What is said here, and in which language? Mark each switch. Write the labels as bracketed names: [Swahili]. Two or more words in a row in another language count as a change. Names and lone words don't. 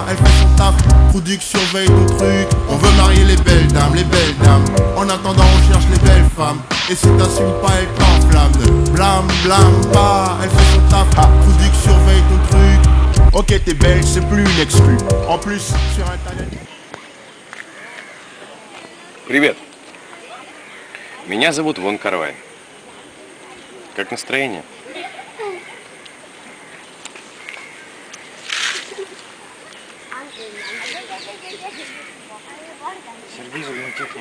[French] Elle fait son taf, Produc surveille ton truc. On veut marier les belles dames, les belles dames. En attendant on cherche les belles femmes. Et si t'assumes pas elle t'enflamme de blâme, blâme pas. Elle fait son taf, Produc surveille ton truc. Ok t'es belle, c'est plus une exclue. En plus sur internet. [Russian] Привет. Меня зовут Вон Кар-вай. Как настроение? Сергей Зубнотехник.